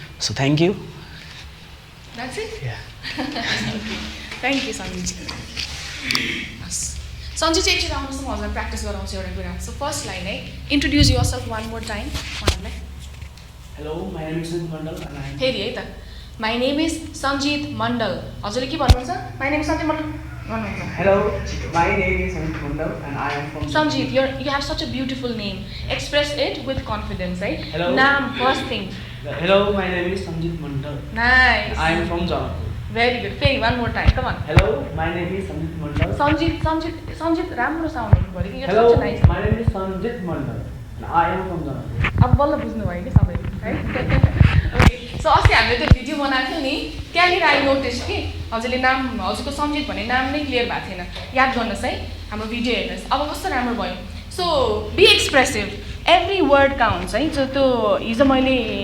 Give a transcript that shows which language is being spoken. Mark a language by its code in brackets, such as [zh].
[en] So thank you. That's it? Yeah. [ne] Thank you Sanjit हस् सञ्जित चाहिँ एकचोटि आउनुहोस् न म हजुरलाई प्र्याक्टिस गराउँछु एउटा कुरा सो फर्स्ट लाइन है introduce your self one more time उहाँहरूलाई [en] Hello, my name is Vin Mandal and I am [ne] फेरि है त माई नेम इज सञ्जित मण्डल हजुरले के भन्नुहुन्छ माई नेम इज सञ्जित मण्डल भन्नुहुन्छ [en] Hello, my name is Vin Mandal and I am from Sanjit you have such a beautiful name express it with confidence है Hello. [ne] नाम first thing [en] Hello, my name is Sanjit Mandal. Nice I am from Janapur. Very good फेरि one more time come on Hello, my name is Sanjit Mandal. [ne] Sanjit राम्रो sound हुनु पऱ्यो कि यो [en] Hello, such nice my name is Sanjit Mandal and I am from Janapur. [ne] अब बल्ल बुझ्नुभयो कि सबैले है ओके सो अस्ति हामीले त्यो भिडियो बनाएको थियो नि त्यहाँनिर आई नोटिस कि हजुरले नाम हजुरको सञ्जित भन्ने नाम नै क्लियर भएको थिएन याद गर्नुहोस् है हाम्रो भिडियो हेर्नुहोस् अब कस्तो राम्रो भयो so be expressive every word counts है जो त्यो हिजो मैले